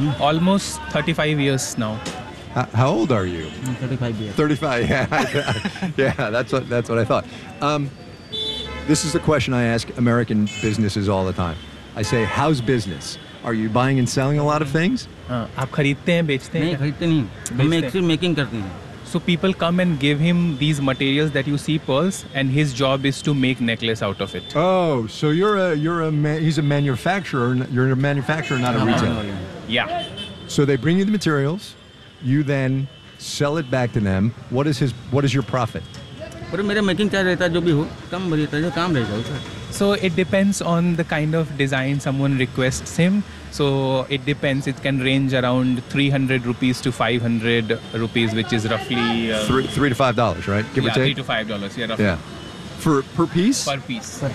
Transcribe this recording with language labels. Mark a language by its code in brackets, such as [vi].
[en] Almost 35 years now. How old are you? 35 years. 35, yeah. Yeah, that's what I thought. This is the question I ask American businesses all the time. I say, how's business? Are you buying and selling a lot of things? [hi] आप खरीदते हैं बेचते हैं नहीं खरीदते नहीं हम actually making करते हैं [en] so people come and give him these materials that you see pearls and his job is to make necklace out of it oh so you are a manufacturer not a retailer या so they bring you the materials you then sell it back to them what is your profit [hi] पर मेरा making charge रहता है जो भी हो कम रहता है जो काम रहता है [en] So it depends on the kind of design someone requests him. So it depends. It can range around 300 rupees to 500 rupees, which is roughly... $3 to $5, right? Give or take? Yeah, $3 to $5. Yeah, roughly. Yeah. Per piece? Per piece.